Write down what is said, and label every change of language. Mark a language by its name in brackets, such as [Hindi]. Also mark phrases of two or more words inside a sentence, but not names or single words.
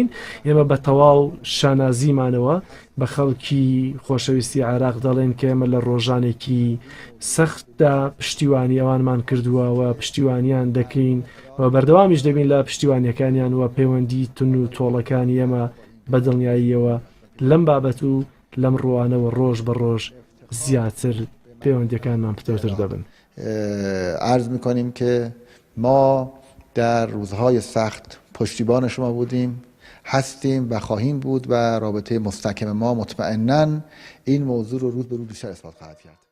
[Central Kurdish] ئێمە بە تەواو شانازیمانەوە بە خەڵکی خۆشەویستی عێراق دەڵێن کە ئێمە لە ڕۆژانێکی سەختدا پشتیوانی ئەوانمان کردووە و پشتیوانیان دەکەین و بەردەوامیش دەبین لە پشتیوانیەکانیان و پەیوەندی تون و تۆڵەکانی ئێمە بە دڵنیاییەوە لەم بابەت و لەم ڕوانەوە ڕۆژ بە ڕۆژ زیاتر پەیوەندیەکانمان پتەوتر دەبن. [Persian] عرض میکنیم که ما در روزهای سخت پشتیبان شما بودیم، هستیم و خواهیم بود و رابطه مستحکم ما مطمئناً این موضوع رو روز به روز بیشتر اثبات خواهد کرد.